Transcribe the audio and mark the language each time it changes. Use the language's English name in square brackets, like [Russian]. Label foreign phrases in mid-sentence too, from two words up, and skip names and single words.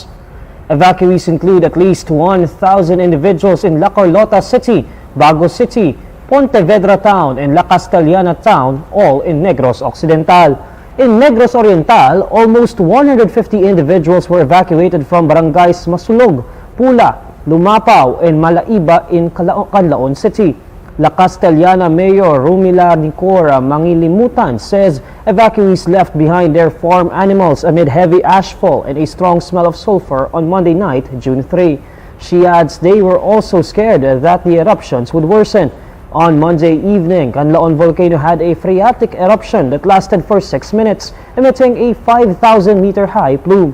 [English] Evacuees include at least 1,000 individuals in La Carlota City, Bago City, Pontevedra Town, and La Castellana Town, all in Negros Occidental. In Negros Oriental, almost 150 individuals were evacuated from barangays Masulog, Pula, Lumapaw, and Malaiba in Kanlaon City. La Castellana Mayor Rumila Nicora Mangilimutan says evacuees left behind their farm animals amid heavy ashfall and a strong smell of sulfur on Monday night, June 3. She adds they were also scared that the eruptions would worsen. On Monday evening, Kanlaon Volcano had a phreatic eruption that lasted for 6 minutes, emitting a 5,000-meter high plume.